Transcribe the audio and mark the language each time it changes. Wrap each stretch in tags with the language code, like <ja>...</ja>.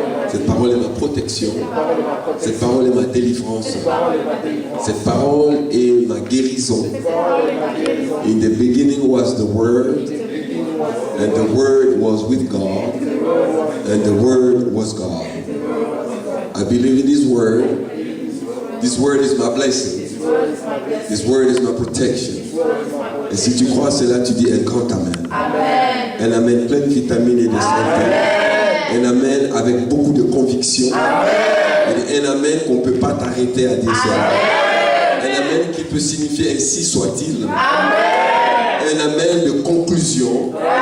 <fr>Cette parole est ma protection. Cette parole est ma délivrance. Cette parole est ma guérison.</fr> <en>In the beginning was the Word, and the Word was with God, and the Word was God. I believe in this Word. This Word is my blessing. This Word is my protection.</en> <fr>Et si tu crois cela, tu dis un grand Amen. Un Amen plein de vitamines et de santé. Un Amen avec beaucoup de conviction. Un Amen qu'on ne peut pas t'arrêter à dire cela. Un Amen qui peut signifier ainsi soit-il. Un Amen de conclusion.</fr>